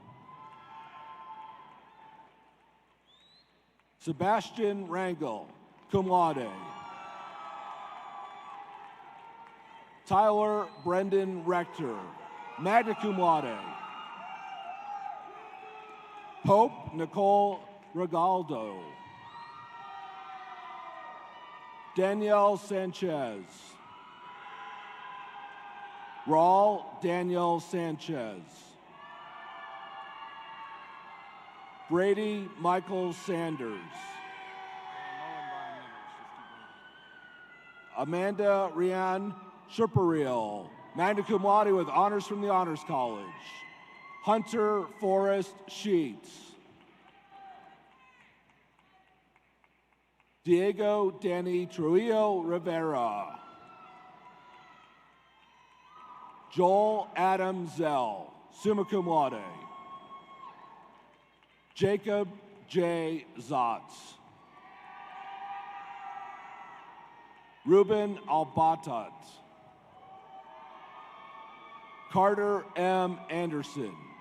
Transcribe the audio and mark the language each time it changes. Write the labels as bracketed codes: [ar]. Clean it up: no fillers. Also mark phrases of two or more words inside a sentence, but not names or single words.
[en] Sebastian Rangel, [la] cum laude. [en] Tyler Brendan Rector, [la] magna cum laude. [en] Hope Nicole Regaldo. Danielle Sanchez. Raul Daniel Sanchez. Brady Michael Sanders. Amanda Rianne Sherpariel, [la] magna cum laude [en] with honors from the Honors College. Hunter Forrest Sheets. Diego Danny Trujillo Rivera. Joel Adam Zell, [la] summa cum laude. [en] Jacob J. Zotz. Ruben Albatat. Carter M. Anderson.